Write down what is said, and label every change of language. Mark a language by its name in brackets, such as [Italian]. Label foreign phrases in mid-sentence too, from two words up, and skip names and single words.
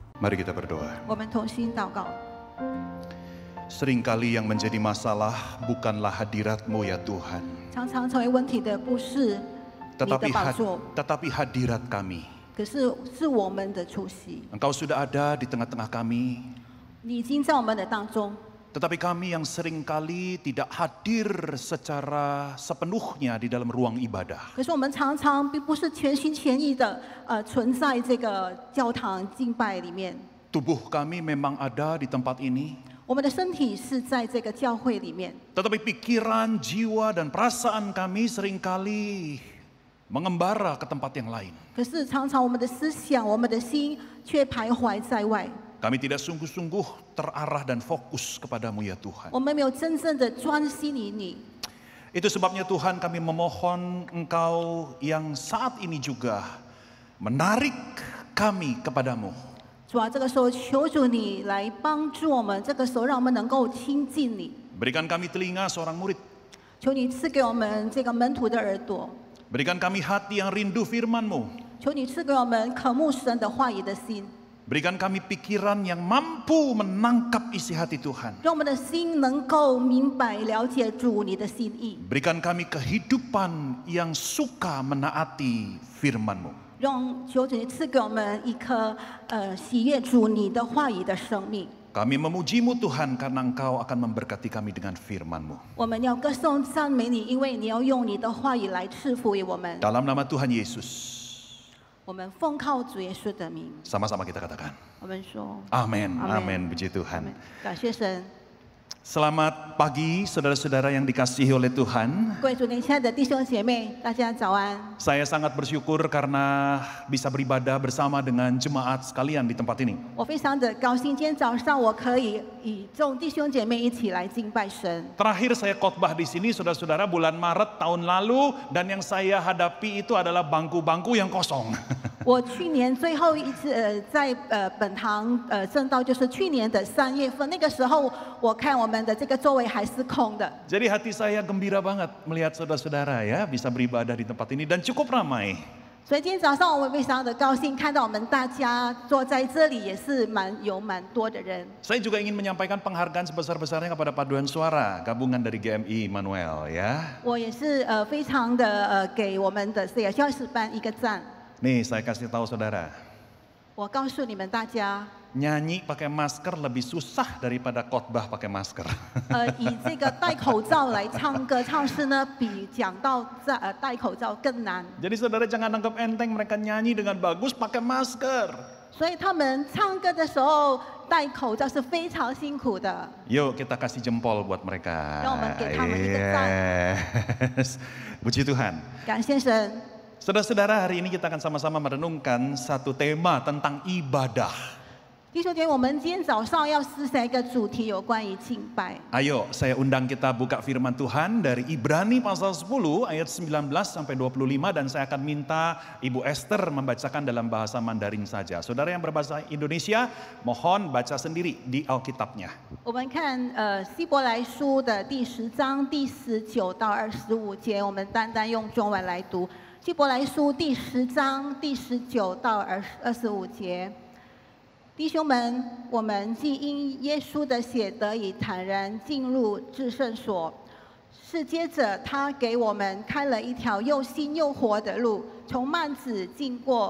[Indonesian] Mari kita berdoa. [Chinese] 我们同心祷告。 [Indonesian] Seringkali yang menjadi masalah bukanlah hadirat-Mu ya Tuhan, [Chinese] 常常成为问题的不是你的宝座， [Indonesian] tetapi hadirat kami. [Chinese] 可是是我们的出席。 [Indonesian] Engkau sudah ada di tengah-tengah kami, [Chinese] 你已经在我们的当中， [Indonesian] tetapi kami yang seringkali tidak hadir secara sepenuhnya di dalam ruang ibadah. [Chinese] 可是我们常常并不是全心全意的存在这个教堂敬拜里面。 [Indonesian] Tubuh kami memang ada di tempat ini, [Chinese] 我们的身体是在这个教会里面， [Indonesian] tetapi pikiran, jiwa, dan perasaan kami seringkali mengembara ke tempat yang lain. [Chinese] 可是常常我们的思想、我们的心却徘徊在外。 [Indonesian] Kami tidak sungguh-sungguh terarah dan fokus kepadamu ya Tuhan. [Chinese] 我们没有真正的专心于你。 [Indonesian] Itu sebabnya Tuhan kami memohon Engkau yang saat ini juga menarik kami kepadamu. [Chinese] 主啊，这个时候求主你来帮助我们，这个时候让我们能够亲近你。 [Indonesian] Berikan kami telinga seorang murid. [Chinese] 求你赐给我们这个门徒的耳朵， [Indonesian] Berikan kami hati yang rindu firman-Mu. [Chinese] 求你赐给我们渴慕神的话语的心， [Indonesian] Berikan kami pikiran yang mampu menangkap isi hati Tuhan. [Chinese] 让我们的心能够明白了解主你的心意， [Indonesian] Berikan kami kehidupan yang suka menaati firman-Mu. [Chinese] 让求主你赐给我们一颗喜悦主你的话语的生命。 [Indonesian] Kami memuji-Mu Tuhan karena Engkau akan memberkati kami dengan firman-Mu. [Chinese] 我们要歌颂赞美你，因为你要用你的话语来赐福于我们。 [Indonesian] Dalam nama Tuhan Yesus, [Chinese] 我们奉靠主耶稣的名， [Indonesian] sama-sama kita katakan. [Chinese] 我们说 [Indonesian] Amin, Amin. amin, puji [Chinese] 阿 [Indonesian] Tuhan. [Chinese] 门。感谢神。 [Indonesian] Selamat pagi saudara-saudara yang dikasihi oleh Tuhan. [Chinese] 各位主内亲爱的弟兄姐妹，大家早安。 [Indonesian] Saya sangat bersyukur karena bisa beribadah bersama dengan jemaat sekalian di tempat ini. [Chinese] 我非常的高兴，今天早上我可以与众弟兄姐妹一起来敬拜神。 [Indonesian] Terakhir saya khotbah di sini saudara-saudara bulan Maret tahun lalu, dan yang saya hadapi itu adalah bangku-bangku yang kosong. [Chinese] 我去年最后一次在本堂正道，就是去年的3月份，那个时候我看我们的这个座位还是空的。 [Indonesian] Jadi hati saya gembira banget melihat saudara-saudara ya bisa beribadah di tempat ini dan cukup ramai. [Chinese] 所以今天早上我们非常的高兴，看到我们大家坐在这里，也是蛮多的人。 [Indonesian] Saya juga ingin menyampaikan penghargaan sebesar-besarnya kepada paduan suara gabungan dari GMI Immanuel ya. [Chinese] 我也是非常的给我们的这个教师班一个赞。 [Indonesian] Nih saya kasih tahu saudara, [Chinese] 我告诉你们大家， [Indonesian] nyanyi pakai masker lebih susah daripada khotbah pakai masker. [Chinese] 以这个戴口罩来唱歌唱诗呢，比讲到戴口罩更难。 [Indonesian] Jadi saudara jangan anggap enteng mereka nyanyi dengan bagus pakai masker. [Chinese] 所以他们唱歌的时候戴口罩是非常辛苦的。 [Indonesian] Yuk kita kasih jempol buat mereka. [Chinese] 让我们给他们一个赞。 [Indonesian] Yes. Puji Tuhan. [Chinese] 感谢神。 [Indonesian] Saudara-saudara, hari ini kita akan sama-sama merenungkan satu tema tentang ibadah. [Chinese] 弟兄姐妹，我们今天早上要思想一个主题，有关于敬拜。 [Indonesian] Ayo, saya undang kita buka firman Tuhan dari Ibrani pasal 10 ayat 19 sampai 25 dan saya akan minta Ibu Esther membacakan dalam bahasa Mandarin saja. Saudara yang berbahasa Indonesia, mohon baca sendiri di Alkitabnya. [Chinese] 我们看希伯来书的第10章第19到25节，我们单单用中文来读。希伯来书第10章第19到25节。弟兄们，我们既因耶稣的血得以坦然进入至圣所，是接着他给我们开了一条又新又活的路，从幔子进过。